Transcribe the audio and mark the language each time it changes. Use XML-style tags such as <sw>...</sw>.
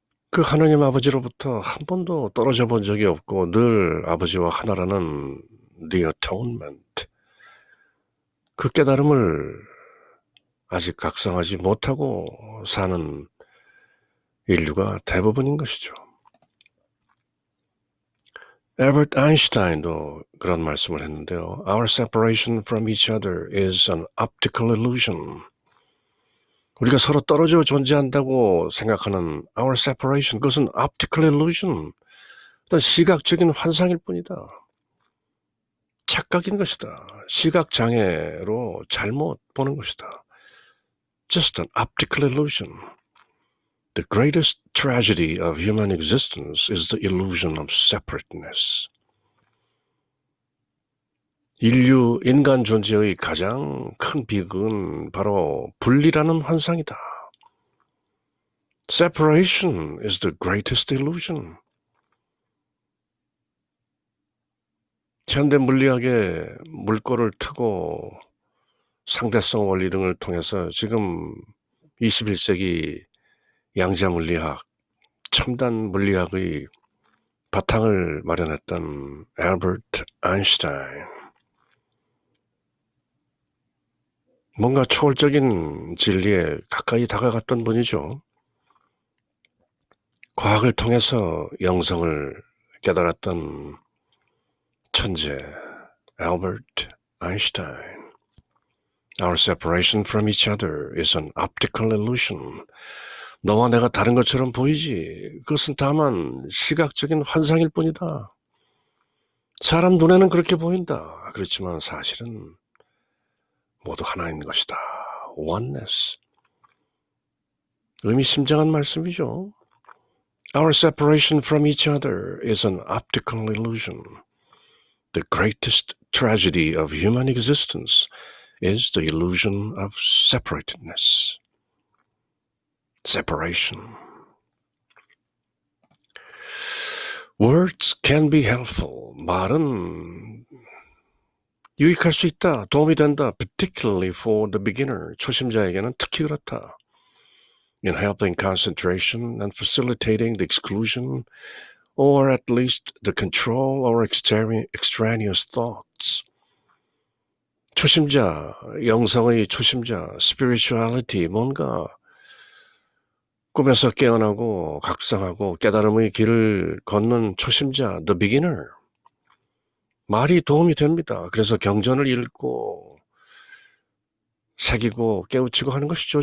<ko>그 하나님 아버지로부터 한 번도 떨어져 본 적이 없고 늘 아버지와 하나라는 the atonement, 그 깨달음을 아직 각성하지 못하고 사는 인류가 대부분인 것이죠. 엘버트 아인슈타인도 그런 말씀을 했는데요.</ko> <en>Our separation from each other is an optical illusion.</en> <ko>우리가 서로 떨어져 존재한다고 생각하는</ko> <en>our separation,</en> <ko>그것은</ko> <en>optical illusion,</en> <ko>어떤 시각적인 환상일 뿐이다. 착각인 것이다. 시각장애로 잘못 보는 것이다.</ko> <en>Just an optical illusion. The greatest tragedy of human existence is the illusion of separateness.</en> <ko>인간 존재의 가장 큰 비극은 바로 분리라는 환상이다.</ko> <en>Separation is the greatest illusion.</en> <ko>현대 물리학의 물꼬를 트고 상대성 원리 등을 통해서 지금 21세기 양자 물리학, 첨단 물리학의 바탕을 마련했던 엘버트 아인슈타인. 뭔가 초월적인 진리에 가까이 다가갔던 분이죠. 과학을 통해서 영성을 깨달았던 천재 엘버트 아인슈타인.</ko> <en>Our separation from each other is an optical illusion.</en> <ko>너와 내가 다른 것처럼 보이지. 그것은 다만 시각적인 환상일 뿐이다. 사람 눈에는 그렇게 보인다. 그렇지만 사실은 모두 하나인 것이다. Oneness. 의미심장한 말씀이죠.</ko> <en>Our separation from each other is an optical illusion. The greatest tragedy of human existence is the illusion of separatedness. Separation. Words can be helpful.</en> <ko>말은 유익할 수 있다. 도움이 된다.</ko> <en>Particularly for the beginner.</en> <ko>초심자에게는 특히 그렇다.</ko> <en>In helping concentration and facilitating the exclusion or at least the control or extraneous thoughts.</en> <ko>초심자, 영성의 초심자, spirituality, 뭔가 꿈에서 깨어나고 각성하고 깨달음의 길을 걷는 초심자,</ko> <en>the beginner.</en> <ko>말이 도움이 됩니다. 그래서 경전을 읽고 새기고 깨우치고 하는 것이죠.</ko>